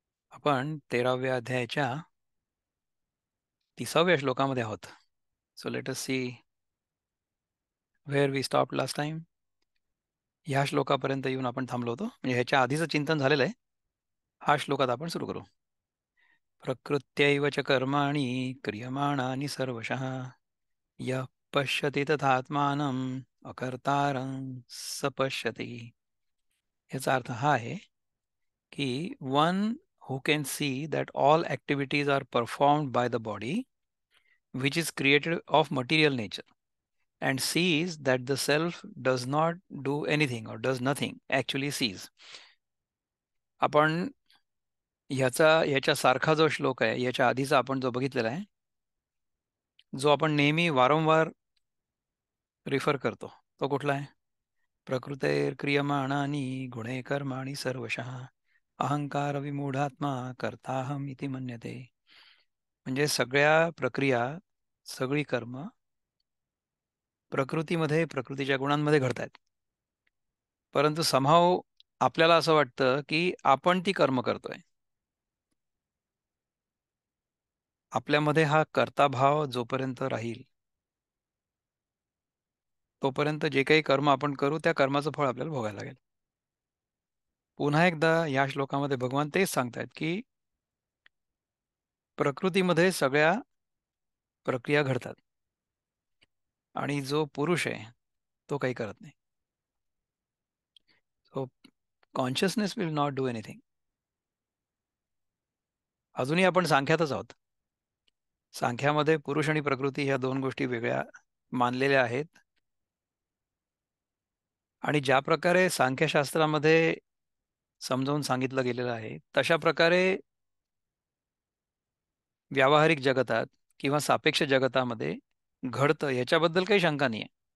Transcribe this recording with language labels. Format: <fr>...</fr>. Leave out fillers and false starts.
<mr>आपण 13व्या अध्यायाच्या 30व्या श्लोकामध्ये आहोत.</mr> <en>So let us see where we stop last time.</en> <mr>ह्या श्लोकापर्यंत येऊन आपण थांबलो होतो, म्हणजे ह्याच्या आधीचं चिंतन झालेलं आहे. हा श्लोकात आपण सुरू करू.</mr> <sa>प्रकृत्यैव च कर्माणि क्रियमाणानि सर्वशः यः पश्यति तथात्मानम् अकर्तारं स पश्यति.</sa> <mr>याचा अर्थ हा आहे की</mr> <en>One who can see that all activities are performed by the body which is created of material nature and sees that the self does not do anything or does nothing, actually sees.</en> <mr>आपण याच्या सारखा जो श्लोक आहे याच्या आधीचा आपण जो बघितलेला आहे, जो आपण नेहमी वारंवार रिफर करतो, तो कुठला आहे?</mr> <sa>प्रकृतेर्क्रियमाणानि गुणे कर्माणि सर्वशः अहंकार विमूढात्मा कर्ताहम इति मन्यते.</sa> <mr>म्हणजे सगळ्या प्रक्रिया, सगळी कर्म प्रकृतीमध्ये, प्रकृतीच्या गुणांमध्ये घडत आहेत. परंतु समहाव आपल्याला असं वाटतं की आपण ती कर्म करतोय. आपल्यामध्ये हा कर्ताभाव जोपर्यंत राहील तोपर्यंत जे काही कर्म आपण करू त्या कर्माचं फळ आपल्याला भोगायला लागेल. पुन्हा एकदा या श्लोकामध्ये भगवान तेच सांगतायत की प्रकृतीमध्ये सगळ्या प्रक्रिया घडतात आणि जो पुरुष आहे तो काही करत नाही.</mr> <en>So consciousness will not do anything.</en> <mr>अजूनही आपण सांख्यातच आहोत. सांख्यामध्ये पुरुष आणि प्रकृती ह्या दोन गोष्टी वेगळ्या मानलेल्या आहेत. आणि ज्या प्रकारे सांख्यशास्त्रामध्ये समजावून सांगितलं गेलेलं आहे तशा प्रकारे व्यावहारिक जगतात किंवा सापेक्ष जगतामध्ये घडतं, याच्याबद्दल काही शंका नाही आहे.</mr>